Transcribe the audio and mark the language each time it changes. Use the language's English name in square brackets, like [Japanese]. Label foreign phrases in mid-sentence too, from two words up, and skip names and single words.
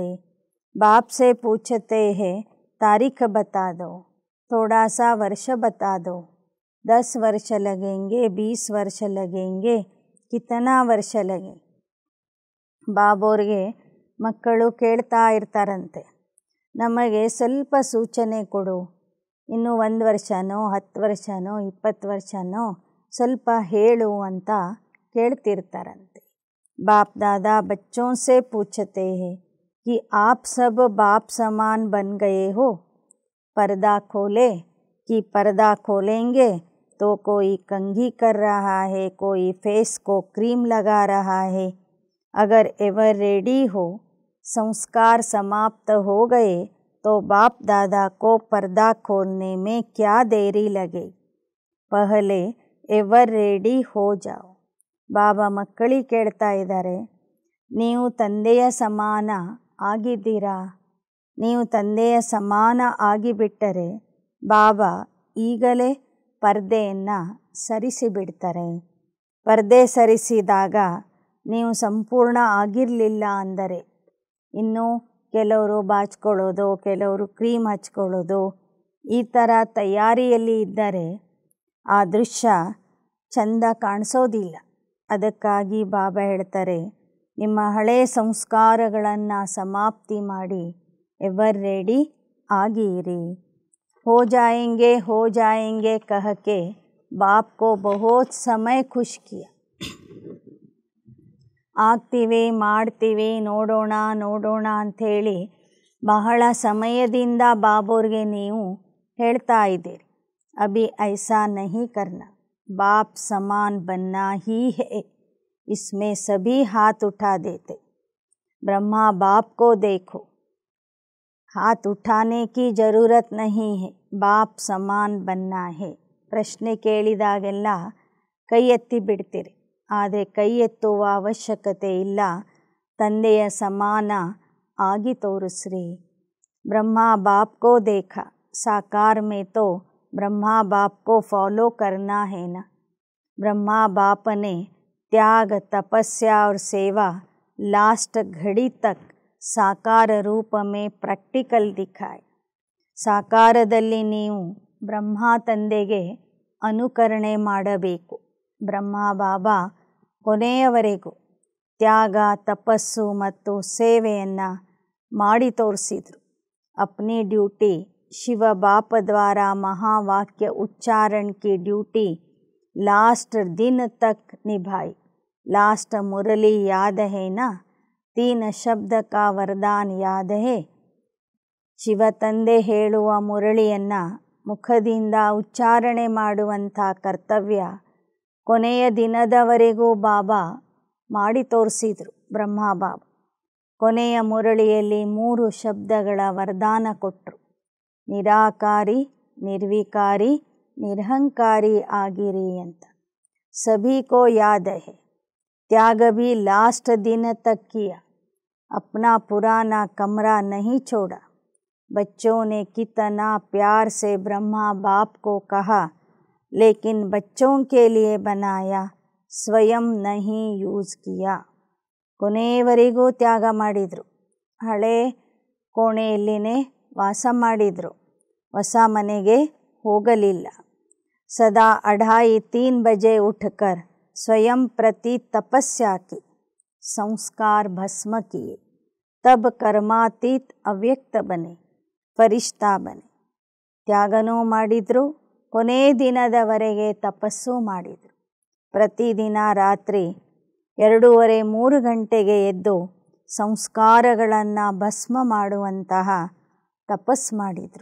[Hindi] बाप से पूछते है, तारीख बता दो, थोड़ा सा वर्ष बता दो, 10 वर्ष लगेंगे, 20 वर्ष लगेंगे, कितना वर्ष लगे. [Kannada] ಬಾಬೋರಿಗೆ ಮಕ್ಕಳು ಕೇಳ್ತಾ ಇರ್ತಾರಂತೆ, ನಮಗೆ ಸ್ವಲ್ಪ ಸೂಚನೆ ಕೊಡು, ಇನ್ನು 1 ವರ್ಷನೋ, 10 ವರ್ಷನೋ, 20 ವರ್ಷನೋ ಸ್ವಲ್ಪ ಹೇಳು ಅಂತ ಕೇಳ್ತಿರ್ತಾರಂತೆ. [Hindi] बाप दादा बच्चों से पूछते हैं कि आप सब बाप समान बन गए हो, पर्दा खोले कि पर्दा खोलेंगे तो कोई कंघी कर रहा है, कोई फेस को क्रीम लगा रहा है. अगर [English] ever ready [Hindi] हो, संस्कार समाप्त हो गए तो बाप दादा को पर्दा खोलने में क्या देरी लगे, पहले [English] ever ready [Hindi] हो जाओ. [Kannada] ಬಾಬಾ ಮಕ್ಕಳಿಗೆ ಕೇಳ್ತಾ ಇದ್ದಾರೆ, ನೀವು ತಂದೆಯ ಸಮಾನ ಆಗಿದ್ದೀರಾ? ನೀವು ತಂದೆಯ ಸಮಾನ ಆಗಿಬಿಟ್ಟರೆ ಬಾಬಾ ಈಗಲೇ ಪರ್ದೆಯನ್ನು ಸರಿಸಿಬಿಡ್ತಾರೆ. ಪರ್ದೆ ಸರಿಸಿದಾಗ ನೀವು ಸಂಪೂರ್ಣ ಆಗಿರಲಿಲ್ಲ ಅಂದರೆ, ಇನ್ನೂ ಕೆಲವರು ಬಾಚ್ಕೊಳ್ಳೋದು, ಕೆಲವರು ಕ್ರೀಮ್ ಹಚ್ಕೊಳ್ಳೋದು, ಈ ಥರ ತಯಾರಿಯಲ್ಲಿ ಇದ್ದರೆ ಆ ದೃಶ್ಯ ಚಂದ ಕಾಣಿಸೋದಿಲ್ಲ. ಅದಕ್ಕಾಗಿ ಬಾಬಾ ಹೇಳ್ತಾರೆ, ನಿಮ್ಮ ಹಳೆಯ ಸಂಸ್ಕಾರಗಳನ್ನು ಸಮಾಪ್ತಿ ಮಾಡಿ [English] ever ready [Kannada] ಆಗಿರಿ. [Hindi] हो जाएंगे कह के बाप को बहुत समय खुश किया. [Kannada] ಆಗ್ತೀವಿ ಮಾಡ್ತೀವಿ ನೋಡೋಣ ಅಂಥೇಳಿ ಬಹಳ ಸಮಯದಿಂದ ಬಾಬೋರ್ಗೆ ನೀವು ಹೇಳ್ತಾ ಇದ್ದೀರಿ. [Hindi] अभी ऐसा नहीं करना, बाप समान बनना ही है, इसमें सभी हाथ उठा देते. ब्रह्मा बाप को देखो, हाथ उठाने की ज़रूरत नहीं है, बाप समान बनना है. [Kannada] ಪ್ರಶ್ನೆ ಕೇಳಿದಾಗೆಲ್ಲ ಕೈ ಎತ್ತಿ ಬಿಡ್ತೀರಿ, ಆದರೆ ಕೈ ಎತ್ತುವ ಅವಶ್ಯಕತೆ ಇಲ್ಲ. ತಂದೆಯ ಸಮಾನ ಆಗಿ ತೋರಿಸ್ರಿ. [Hindi] ಬ್ರಹ್ಮ बाप को देखा, साकार में तो ब्रह्मा बाप को फॉलो करना है ना. ब्रह्मा बाप ने त्याग, तपस्या और सेवा लास्ट घड़ी तक साकार रूप में प्रैक्टिकल दिखाए. [Kannada] ಸಾಕಾರದಲ್ಲಿ ನೀವು ಬ್ರಹ್ಮ ತಂದೆಗೆ ಅನುಕರಣೆ ಮಾಡಬೇಕು. ಬ್ರಹ್ಮ ಬಾಬಾ ಕೊನೆಯವರೆಗೂ ತ್ಯಾಗ, ತಪಸ್ಸು ಮತ್ತು ಸೇವೆಯನ್ನು ಮಾಡಿ ತೋರಿಸಿದರು. [Hindi] अपनी ड्यूटी शिव बाप द्वारा महावाक्य उच्चारण की ड्यूटी लास्ट दिन तक निभाई. लास्ट मुरली याद है ना, 3 शब्द का वरदान याद है. [Kannada] ಶಿವ ತಂದೆ ಹೇಳುವ ಮುರಳಿಯನ್ನು ಮುಖದಿಂದ ಉಚ್ಚಾರಣೆ ಮಾಡುವಂಥ ಕರ್ತವ್ಯ ಕೊನೆಯ ದಿನದವರೆಗೂ ಬಾಬಾ ಮಾಡಿ ತೋರಿಸಿದರು. ಬ್ರಹ್ಮ ಬಾಬಾ ಕೊನೆಯ ಮುರಳಿಯಲ್ಲಿ 3 ಶಬ್ದಗಳ ವರದಾನ ಕೊಟ್ಟರು. ನಿರಾಕಾರಿ, ನಿರ್ವಿಕಾರಿ, ನಿರಹಂಕಾರಿ ಆಗಿರಿ ಅಂತ. [Hindi] सभी को याद है, त्याग भी लास्ट दिन तक किया, अपना पुराना कमरा नहीं छोड़ा. बच्चों ने कितना प्यार से ब्रह्मा बाप को कहा, लेकिन बच्चों के लिए बनाया, स्वयं नहीं यूज़ किया. [Kannada] ಕೊನೆಯವರೆಗೂ ತ್ಯಾಗ ಮಾಡಿದರು. ಹಳೆ ಕೋಣೆಯಲ್ಲಿನೇ ವಾಸ ಮಾಡಿದರು, ಹೊಸ ಮನೆಗೆ ಹೋಗಲಿಲ್ಲ. [Hindi] सदा 2:30-3 बजे उठकर स्वयं प्रति तपस्या की, संस्कार भस्म किए, तब कर्मातीत ಅವ್ಯಕ್ತ बने, फ़रिश्ता बने. [Kannada] ತ್ಯಾಗನೂ ಮಾಡಿದರು, ಕೊನೆ ದಿನದವರೆಗೆ ತಪಸ್ಸು ಮಾಡಿದರು. ಪ್ರತಿದಿನ ರಾತ್ರಿ 2:30-3 ಗಂಟೆಗೆ ಎದ್ದು ಸಂಸ್ಕಾರಗಳನ್ನು ಭಸ್ಮ ಮಾಡುವಂತಹ ತಪಸ್ಸು ಮಾಡಿದರು.